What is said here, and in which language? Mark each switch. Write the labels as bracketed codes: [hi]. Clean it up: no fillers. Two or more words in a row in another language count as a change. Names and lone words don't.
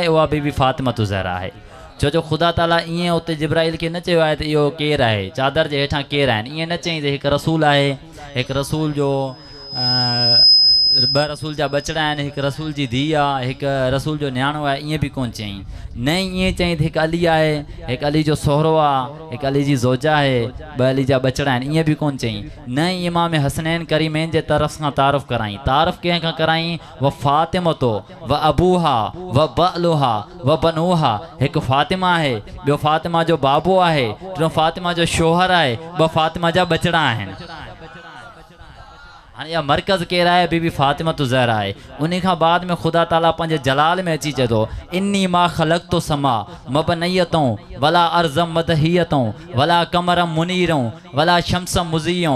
[sd] उहा बीबी फ़ातिमा ज़हरा आहे। छो जो ख़ुदा ताला ईअं उते जिब्राइल खे न चयो आहे त इहो केरु आहे, चादर जे हेठां केरु आहिनि, ईअं न चई त हिकु रसूल आहे, हिकु रसूल जो ॿ रसूल जा बचड़ा आहिनि, हिकु रसूल जी धीउ आहे, हिकु रसूल जो न्याणो आहे, ईअं बि कोन चई। न ईअं चई त हिकु अली आहे, हिकु अली जो सोहरो आहे, हिकु अली जी ज़ोजा आहे, ॿ अली जा बचड़ा आहिनि, ईअं बि कोन चई। न इमाम हसनैन करीमैन जे तरफ़ खां तारफ़ कराई। तारफ़ कंहिंखां कराई? [ar] و فاطمة و أبوها و بعلها و بنوها. [sd] हिकु फ़ातिमा आहे, ॿियो फ़ातिमा जो बाबो आहे, टियों फ़ातिमा जो शोहर आहे, ॿ फ़ातिमा जा बचड़ा आहिनि। हाणे इहा मर्कज़ केरु आहे? बीबी फ़ातिमा ज़हरा आहे। उन खां बाद में ख़ुदा ताला पंहिंजे जलाल में अची चए थो, [ar] إني ما خلقت سماء مبنية ولا أرضا مدحية ولا قمرا منيرا ولا شمسا مضيئة.